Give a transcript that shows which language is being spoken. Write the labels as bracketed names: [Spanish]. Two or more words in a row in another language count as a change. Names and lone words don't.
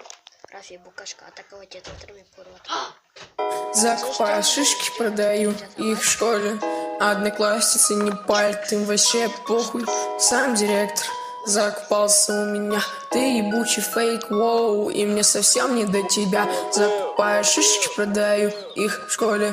[Kazakh] Рафи Букашка атаковать етіп тұр, мен көріп отырмын. [Russian] Закупаю шишки, продаю их в школе. Одноклассницы не палят, им вообще похуй. Сам директор закупался у меня. Ты ебучий фейк, воу, и мне совсем не до тебя. Закупаю шишки, продаю их в школе.